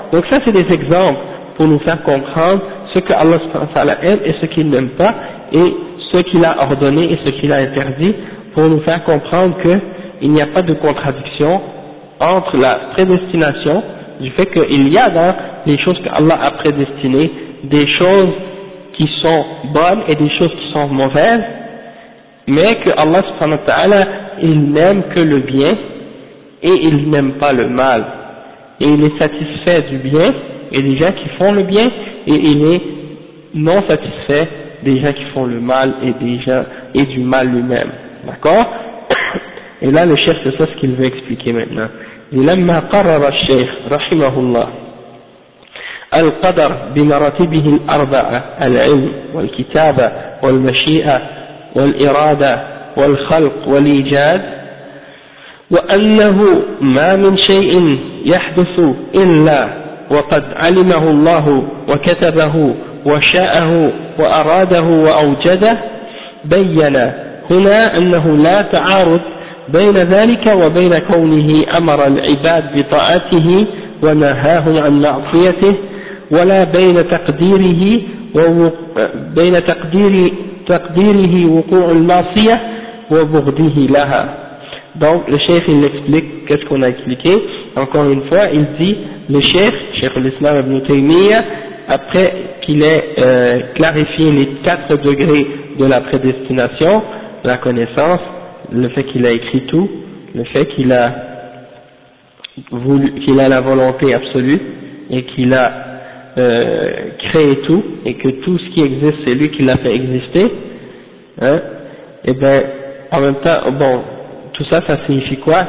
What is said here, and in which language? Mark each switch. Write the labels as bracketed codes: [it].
[fr] Donc ça c'est des exemples pour nous faire comprendre ce que Allah subhanahu wa ta'ala aime et ce qu'il n'aime pas, et ce qu'il a ordonné et ce qu'il a interdit, pour nous faire comprendre que il n'y a pas de contradiction entre la prédestination, du fait qu'il y a dans les choses qu'Allah a prédestinées des choses qui sont bonnes et des choses qui sont mauvaises, mais que Allah subhanahu wa ta'ala, il n'aime que le bien et il n'aime pas le mal. Et il est satisfait du bien et des gens qui font le bien, et il est non satisfait des gens qui font le mal et des gens et du mal lui-même. D'accord? Et là, le chef, c'est ça ce qu'il veut expliquer maintenant. [ar] لما قرر الشيخ رحمه الله القدر بمراتبه الأربعة العلم والكتابة والمشيئة والإرادة والخلق والإيجاد وأنه ما من شيء يحدث إلا وقد علمه الله وكتبه وشاءه وأراده وأوجده بين هنا أنه لا تعارض بين ذلك وبين كونه أمر العباد بطاعته ونهاهم عن معصيته ولا بين تقديره وبين تقديره وقوع المعصية وبغضه لها. [fr] Donc le chef il explique qu'est-ce qu'on a expliqué. Encore une fois, il dit le chef, Cheikh al-Islam Ibn Taymiyyah, après qu'il ait clarifié les quatre degrés de la prédestination, la connaissance, le fait qu'il a écrit tout, le fait qu'il a voulu, qu'il a la volonté absolue et qu'il a créé tout et que tout ce qui existe c'est lui qui l'a fait exister, hein, et ben en même temps, bon, tout ça, ça signifie quoi?